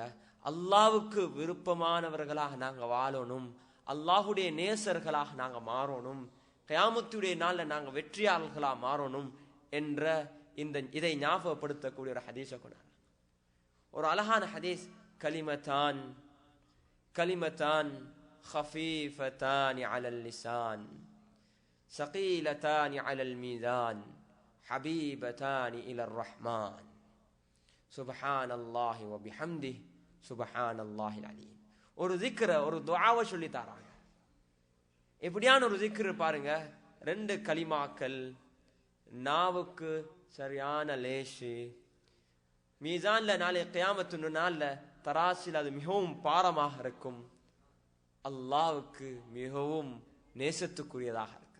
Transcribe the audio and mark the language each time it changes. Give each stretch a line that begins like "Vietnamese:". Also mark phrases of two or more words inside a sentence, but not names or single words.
Tamil: அல்லாஹ்வுக்கு விருப்பமானவர்களாக நாங்க வாழணும், அல்லாஹ்வுடைய நேசர்களாக நாங்க மாறணும், கியாமத்துடைய நாள்ல நாங்க வெற்றியாளர்களா மாறணும் என்ற இதை ஞாபகப்படுத்தக்கூடிய ஒரு ஹதீஸை கொண்டாங்க. ஒரு அழகான ஹதீஸ்,
Arabic: கலிமத்தான் خفيفتان على اللسان ثقيلتان على الميزان حبيبتان إلى الرحمن سبحان الله وبحمده سبحان الله العليم.
Tamil: ஒரு திக்ர, ஒரு துஆவை சொல்லி தராங்க. எப்படியான ஒரு திக்ர் பாருங்க. 2 கலிமாக்கள், நாவுக்கு சரியான லேசு, மீசான்ல நாளை கியாமத்து நாள்ல தராசில் அது மிகவும் பாரமாக இருக்கும், அல்லாஹ்வுக்கு மிகவும் நேசத்துக்குரியதாக இருக்குது.